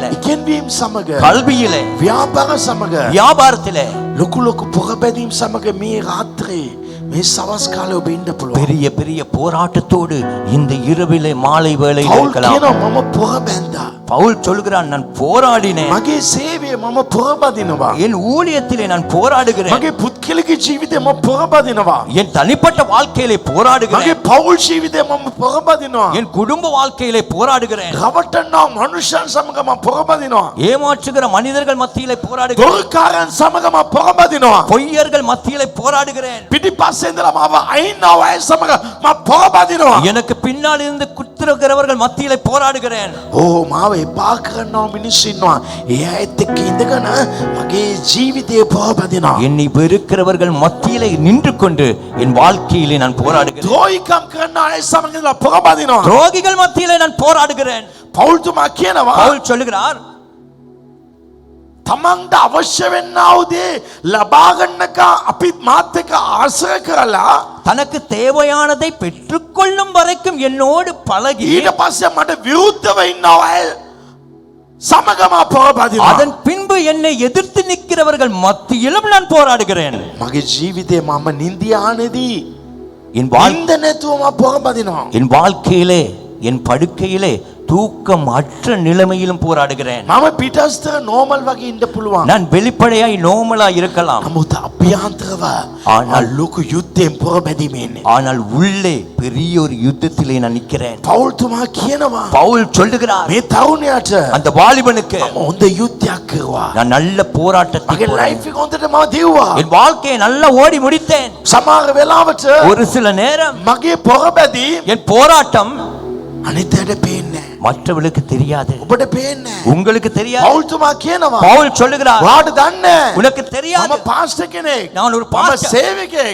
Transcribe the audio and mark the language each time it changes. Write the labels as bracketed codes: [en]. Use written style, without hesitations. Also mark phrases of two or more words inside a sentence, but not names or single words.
[si] ඉගෙනවීම් සමග, [ta] கல்வியிலே, [si] ව්‍යාපාර සමග, [ta] வியாபாரத்திலே [si] ලොකු ලොකු පොරබැදීම් සමග මේ රාත්‍රී මේ සවස් කාලේ ඔබ ඉන්න පුළුවන්. [ta] பெரிய பெரிய போராட்டத்தோடு இந்த இரவிலே மாலை வேளையில் [si] පෞල් [ta] இருக்கலாம். [si] කියනවා මම පොරබැන්දා. [ta] பவுல் சொல்கிறான், நான் போராடினேன், [si] මගේ සේවය මම පොරබදිනවා. [ta] என் ஊழியத்திலே நான் போராடுகிறேன், [si] මගේ පුද්ගලික ජීවිතේ මම පොරබදිනවා. [ta] என் தனிப்பட்ட வாழ்க்கையிலே [si] මගේ [ta] போராடுகிறேன், [si] පෞල් ජීවිතේ මම පොරබදිනවා. [ta] என் குடும்ப வாழ்க்கையிலே போராடுகிறேன், [si] රවට්ටන්නා මනුෂ්‍යයන් සමග මම පොරබදිනවා. [ta] ஏமாற்றுகிற மனிதர்கள் மத்தியிலே போராடுகிறேன், [si] දොරකාරයන් සමග මම පොරබදිනවා. [ta] பொய்யர்கள் மத்தியிலே போராடுகிறேன், [si] පිටිපස්සේ ඉඳලා මාව අයින්නව අය සමග මම පොරබදිනවා. [ta] எனக்கு பின்னால் இருந்து குத்துகிறவர்கள் மத்தியிலே போராடுகிறேன். [si] ඕ මාව එපා කරනවා මිනිස්සු ඉන්නවා. ඒ අයත් එක්ක ඉඳගෙන මගේ ජීවිතේ පොරබදිනවා. [ta] என்னை வெறுக்கிறவர்கள் மத்தியிலே நின்று கொண்டு என் வாழ்க்கையிலே நான் போராடுகிறேன். [si] ද්‍රෝහිකම් කරන අය සමග ඉඳලා පොරබදිනවා. [ta] துரோகிகள் மத்தியிலே நான் போராடுகிறேன். [si] පෞල්තුමා කියනවා [ta] பவுல் சொல்லுகிறார், [si] තමන්ට අවශ්‍ය වෙන්නා වූ දේ ලබා ගන්නක අපිත් මාත් එක්ක ආශ්‍රය කරලා [ta] தனக்கு தேவையானதை பெற்றுக்கொள்ளும் வரைக்கும் என்னோடு பழகி [si] ඊට පස්සේ මට විරුද්ධව ඉන්නව අය සමගම පොරබදිනවා. [ta] அதன் பின்பு என்னை எதிர்த்து நிற்கிறவர்கள் மத்தியிலும் நான் போராடுகிறேன். [si] මගේ ජීවිතේ මම නින්දියානේදී [ta] என் [si] නින්ද නැතුව මම පොරබදිනවා. [ta] என் வாழ்க்கையிலே, என் படுக்கையிலே தூக்கம் அற்ற நிலைமையிலும் போராடுகிறேன். [si] මම පිටස්තර නෝමල් වගේ ඉන්න පුළුවන්. [ta] நான் வெளிப்படையாய் நோமலா இருக்கலாம், [si] නමුත් අභ්‍යන්තරව [ta] ஆனால் [si] ලොකු යුද්ධයෙන් පොරබැදීමේ ඉන්නේ. [ta] ஆனால் உள்ளே பெரிய ஒரு யுத்தத்திலே நான் நிற்கிறேன். [si] පෞල්තුමා කියනවා [ta] பவுல் சொல்லுகிறார், [si] මේ තරුණයාට [ta] அந்த வாலிபனுக்கு [si] මම හොඳ යුද්ධයක් කරුවා. [ta] நான் நல்ல போராட்டத்தை [si] මගේ [ta] போராடினேன். [si] ලයිෆ් එක හොඳට මම දිව්වා. [ta] என் வாழ்க்கையை நல்லா ஓடி முடித்தேன். [si] සමහර වෙලාවට [ta] ஒரு சில நேரம் [si] මගේ පොරබැදීම් [ta] என் போராட்டம் [si] අනිත් අයට පේන්නේ නැහැ. [ta] மற்றவர்களுக்கு தெரியாது, [si] ඔබට පේන්නේ නැහැ. [ta] உங்களுக்கு தெரியாது. [si] පෞල්තුමා කියනවා [ta] பவுல் சொல்லுகிறார், [si] ඔයාට දන්නේ නැහැ. [ta] உனக்கு தெரியாது, [si] මම පාස්ටර් කෙනෙක්. [ta] நான் ஒரு [si] මම [ta] பாஸ்டர், [si] සේවකයෙක්.